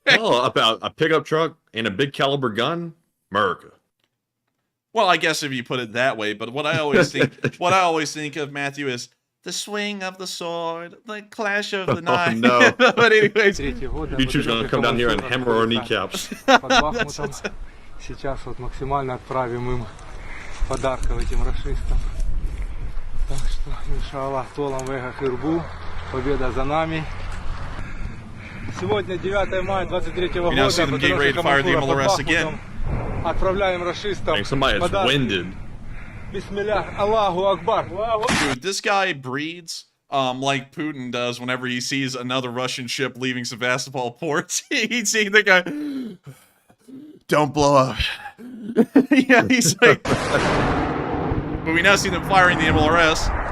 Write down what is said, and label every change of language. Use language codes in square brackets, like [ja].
[en] Oh, about a pickup truck and a big caliber gun? America. Well, I guess if you put it that way, but what I always think of, Matthew, is the swing of the sword, the clash of the knife. Oh, no. But anyways, you two gonna come down here and hammer our kneecaps. [ru] Под Бахмутом. Сейчас вот максимально отправим им подарков этим расистам. Так что, иншаллах, толом вега хирбу. Победа за нами. Сегодня 9 мая 23 года. [en] now see them getting ready to fire the MLRS again. [ru] Отправляем расистам подарки. [ar] Bismillah, Allahu Akbar. [en] Dude, this guy breathes like Putin does whenever he sees another Russian ship leaving Sevastopol port. He's seeing the guy, don't blow up. Yeah, he's like... But we now see them firing the MLRS.